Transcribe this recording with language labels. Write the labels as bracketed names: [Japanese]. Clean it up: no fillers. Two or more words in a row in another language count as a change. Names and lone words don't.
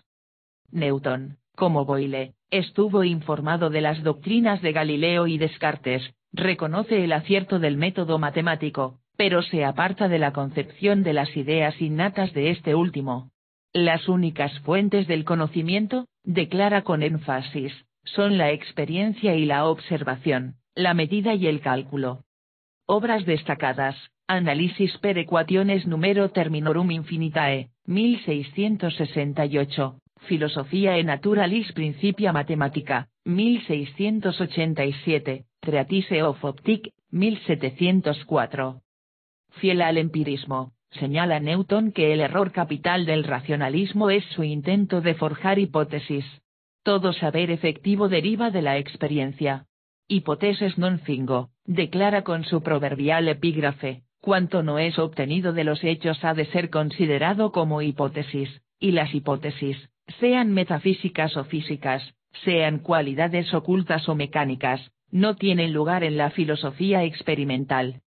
[Spanish] Newton, como Boyle, estuvo informado de las doctrinas de Galileo y Descartes, reconoce el acierto del método matemático, pero se aparta de la concepción de las ideas innatas de este último. Las únicas fuentes del conocimiento, declara con énfasis, son la experiencia y la observación, la medida y el cálculo. Obras destacadas: Analysis per equationes numero terminorum infinitae, 1668, Filosofia e Naturalis Principia Mathematica, 1687, Treatise of Optique, 1704. Fiel al empirismo, señala Newton que el error capital del racionalismo es su intento de forjar hipótesis. Todo saber efectivo deriva de la experiencia. [Latin] Hypotheses non fingo, [Spanish] declara con su proverbial epígrafe, cuanto no es obtenido de los hechos ha de ser considerado como hipótesis, y las hipótesis, sean metafísicas o físicas, sean cualidades ocultas o mecánicas, no tienen lugar en la filosofía experimental.